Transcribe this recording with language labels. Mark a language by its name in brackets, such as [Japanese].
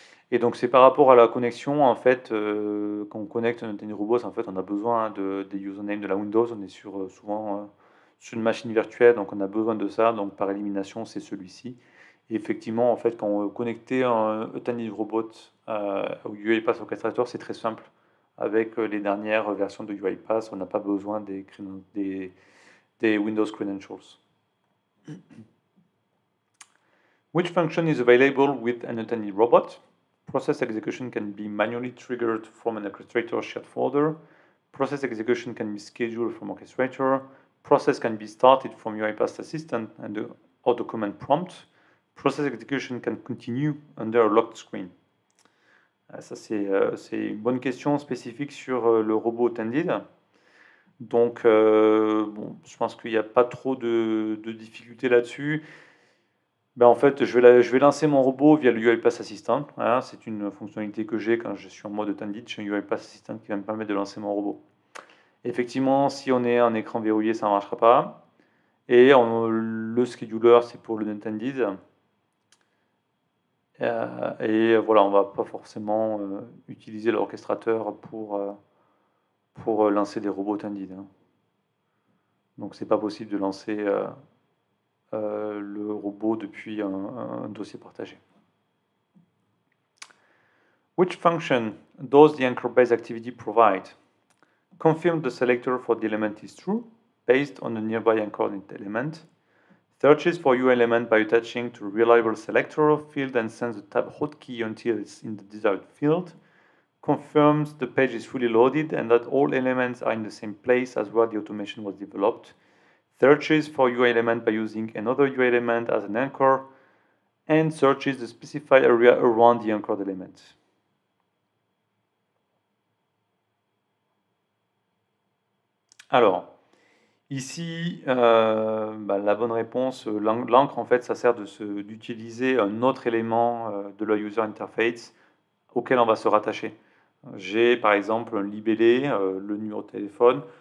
[French] Et donc c'est par rapport à la connexion, en fait, quand on connecte un robot, en fait, on a besoin des usernames de la Windows, on est souvent sur une machine virtuelle, donc on a besoin de ça, donc par élimination, c'est celui-ci. Et effectivement, en fait, quand on connectait un Attended Robot au UiPath Orchestrator, c'est très simple. Avec les dernières versions de UiPath, on n'a pas besoin des Windows credentials. [English] Which function is available with an Attended Robot? Process execution can be manually triggered from an orchestrator shared folder. Process execution can be scheduled from orchestrator. Process can be started from UiPath Assistant or the command prompt. Process execution can continue under a locked screen. [French] Ça, c'est une bonne question spécifique sur le robot Attended. Donc, bon, je pense qu'il n'y a pas trop de difficultés là-dessus. Ben, en fait, je vais lancer mon robot via le UiPath Assistant. Voilà, c'est une fonctionnalité que j'ai quand je suis en mode Attended. J'ai un UiPath Assistant qui va me permettre de lancer mon robot. Effectivement, si on est en écran verrouillé, ça ne marchera pas. Et le scheduler, c'est pour le Attended. Et voilà, on ne va pas forcément utiliser l'orchestrateur pour lancer des robots Attended. Hein. Donc, c'est pas possible de lancer le robot depuis un dossier partagé. [English] Which function does the anchor-based activity provide? Confirm the selector for the element is true, based on the nearby anchored element. Searches for your element by attaching to a reliable selector field and sends the tab hotkey until it's in the desired field. Confirms the page is fully loaded and that all elements are in the same place as where the automation was developed. Searches for UI element by using another UI element as an anchor, and searches the specified area around the anchored element. [French] Alors, ici, la bonne réponse, l'encre, en fait, ça sert d'utiliser un autre élément de la user interface auquel on va se rattacher. J'ai, par exemple, un libellé, le numéro de téléphone.